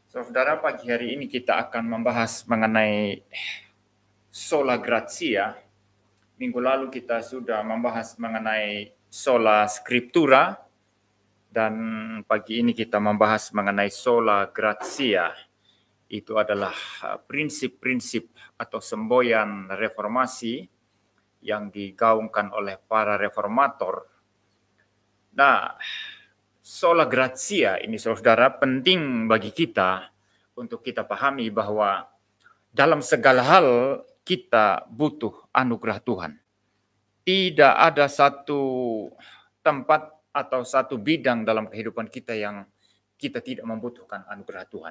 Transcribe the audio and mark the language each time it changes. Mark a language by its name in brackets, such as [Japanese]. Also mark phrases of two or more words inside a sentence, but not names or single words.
[Indonesian] Saudara, pagi hari ini kita akan membahas mengenai [Latin] sola gratia. [Indonesian] Minggu lalu kita sudah membahas mengenai [Latin] sola scriptura, [Indonesian] dan pagi ini kita membahas mengenai [Latin] sola gratia. [Indonesian] Itu adalah prinsip-prinsip atau semboyan reformasi yang digaungkan oleh para reformator. Nah, [Latin] sola gratia [Indonesian] ini, saudara, penting bagi kita untuk kita pahami bahwa dalam segala hal kita butuh anugerah Tuhan. Tidak ada satu tempat atau satu bidang dalam kehidupan kita yang kita tidak membutuhkan anugerah Tuhan.